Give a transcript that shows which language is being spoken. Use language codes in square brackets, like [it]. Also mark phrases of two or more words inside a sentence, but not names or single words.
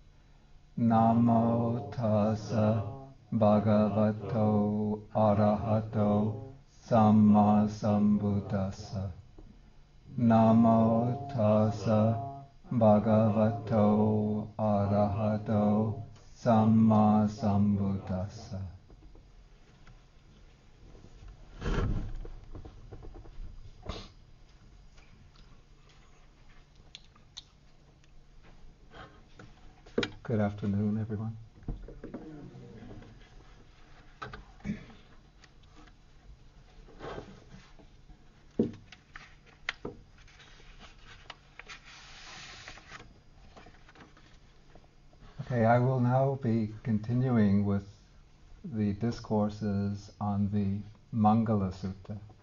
[pi] Namo tassa bhagavato arahato samma sambuddhassa. Namo tassa bhagavato arahato samma sambuddhassa. [en] Good afternoon, everyone. Okay, I will now be continuing with the discourses on the Mangala Sutta.